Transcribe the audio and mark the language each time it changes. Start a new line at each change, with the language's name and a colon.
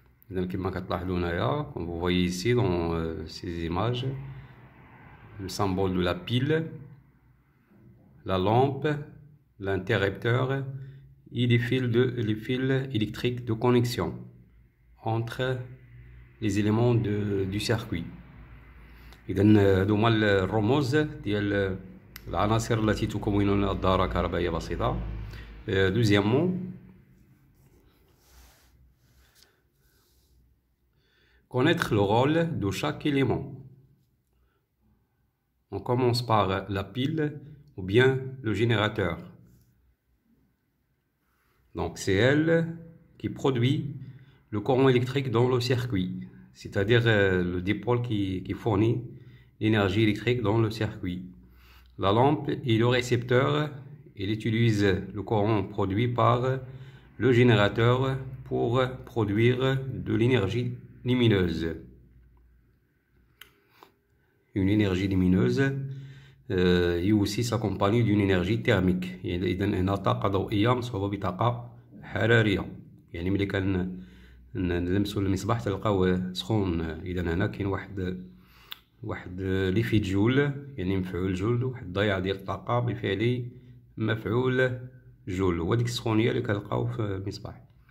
French: Comme vous voyez ici dans ces images, le symbole de la pile, la lampe, l'interrupteur et les fils électriques de connexion entre les éléments du circuit.
Arabic: إذن هادو هما الرموز ديال العناصر التي تكون الدارة كهربائية بسيطة.
French: Deuxièmement, connaître le rôle de chaque élément. On commence par la pile ou bien le générateur. Donc c'est elle qui produit le courant électrique dans le circuit, c'est-à-dire le dipôle qui fournit l'énergie électrique dans le circuit. La lampe est le récepteur, il utilise le courant produit par le générateur pour produire de l'énergie lumineuse. Une énergie lumineuse et aussi s'accompagne d'une énergie thermique.
Arabic: إذا هنا طاقة ضوئية مصحوبة بطاقة حرارية. يعني ملي نلمسوا المصباح تلقاوه سخون. إذا هنا كاين واحد ليفيت جول، يعني مفعول جول، واحد الضياع ديال الطاقة بفعل مفعول جول، هو ديك السخونية اللي كتلقاو في المصباح.